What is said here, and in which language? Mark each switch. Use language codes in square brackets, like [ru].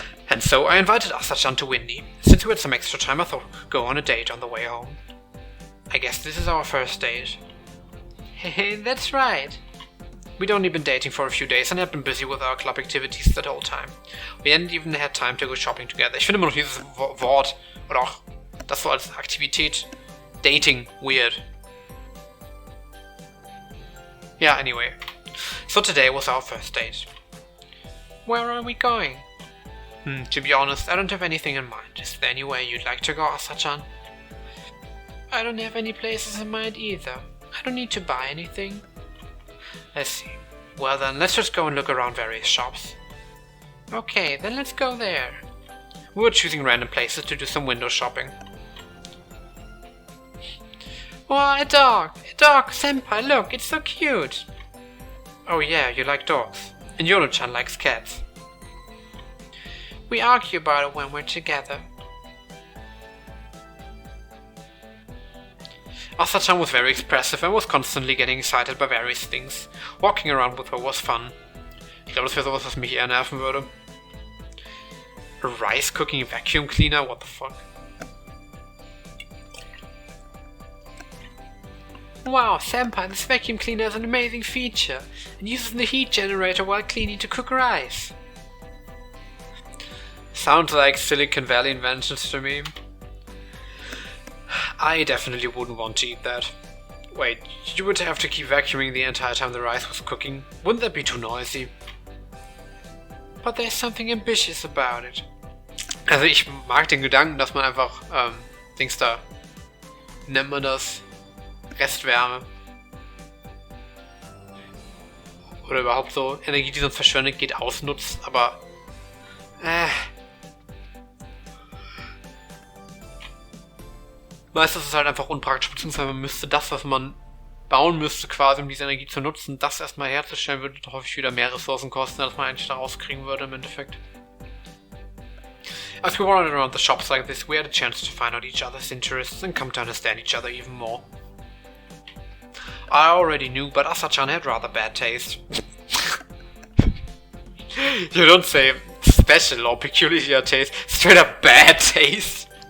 [en] And so I invited Asa-chan to Windy. Since we had some extra time, I thought we could go on a date on the way home. I guess this is our first date. Hey, that's right. We'd only been dating for a few days and had been busy with our club activities that whole time. We hadn't even had time to go shopping together. [de] Ich finde immer noch dieses Wort, oder auch das so als Aktivität, Dating, weird. [en] Yeah, anyway. So today was our first date. Where are we going? To be honest, I don't have anything in mind. Is there anywhere you'd like to go, Asa-chan? I don't have any places in mind either. I don't need to buy anything. I see. Well then, let's just go and look around various shops. Okay, then let's go there. We were choosing random places to do some window shopping. Oh, a dog! A dog, senpai, look, it's so cute! Oh yeah, you like dogs. And Yono-chan likes cats. We argue about it when we're together. Asa-chan was very expressive and was constantly getting excited by various things. Walking around with her was fun. [de] Ich glaube, das wäre sowas, was mich eher nerven würde. [en] A rice cooking vacuum cleaner? What the fuck? Wow, senpai, this vacuum cleaner is an amazing feature. It uses the heat generator while cleaning to cook rice. Sounds like Silicon Valley inventions to me. I definitely wouldn't want to eat that. Wait, you would have to keep vacuuming the entire time the rice was cooking? Wouldn't that be too noisy? But there's something ambitious about it. [de] Also ich mag den Gedanken, dass man einfach, Dings da, nennt man das, Restwärme. Oder überhaupt so Energie, die sonst verschwendet geht, ausnutzt, aber, meistens ist es halt einfach unpraktisch, beziehungsweise man müsste das, was man bauen müsste, quasi um diese Energie zu nutzen, das erstmal herzustellen, würde häufig wieder mehr Ressourcen kosten, als man eigentlich da rauskriegen würde im Endeffekt. [en] As we wandered around the shops like this, we had a chance to find out each other's interests and come to understand each other even more. I already knew, but Asa-chan had rather bad taste. You don't say special or peculiar taste, straight up bad taste.